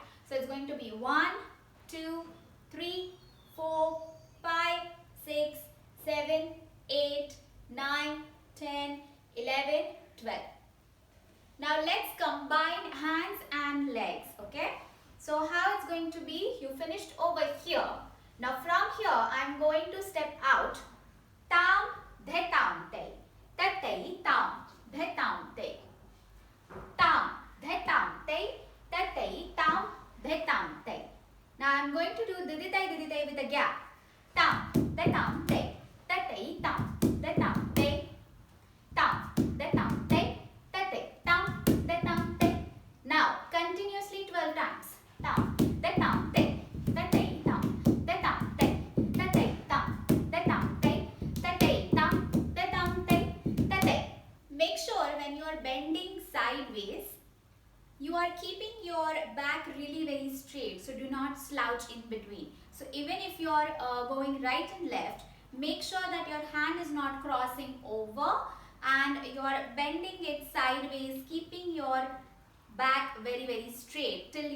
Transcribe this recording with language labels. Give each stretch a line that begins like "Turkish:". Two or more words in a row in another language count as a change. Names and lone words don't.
English: So it's going to be 1, 2, 3, 4, 5, 6, 7, 8, 9, 10, 11, 12. Now let's combine hands and legs, okay? So how it's going to be, you finished over here. Now from here, I'm going to step out. Tam, The Tam Te. Tatai, Tam, The Tam Te. Tam, The Tam Te. Tatai, Tam, The Tam Te. Now I'm going to do Diditai with a gap. Tam, The Tam Te. Tatai, Tam, The Tam Te. Tam, The Tam Te. Tatai, Tam, The Tam Te. Now continuously 12 times. Tam, The Tam Te. Tatai, Tam, The Tam Te. Tatai, Tam, The Tam Te. Tatai, Tam, The Tam Te. Tatai. Make sure when you are bending sideways, you are keeping your back really very straight. So do not slouch in between. So even if you are going right and left, make sure that your hand is not crossing over and you are bending it sideways, keeping your back very straight till your head.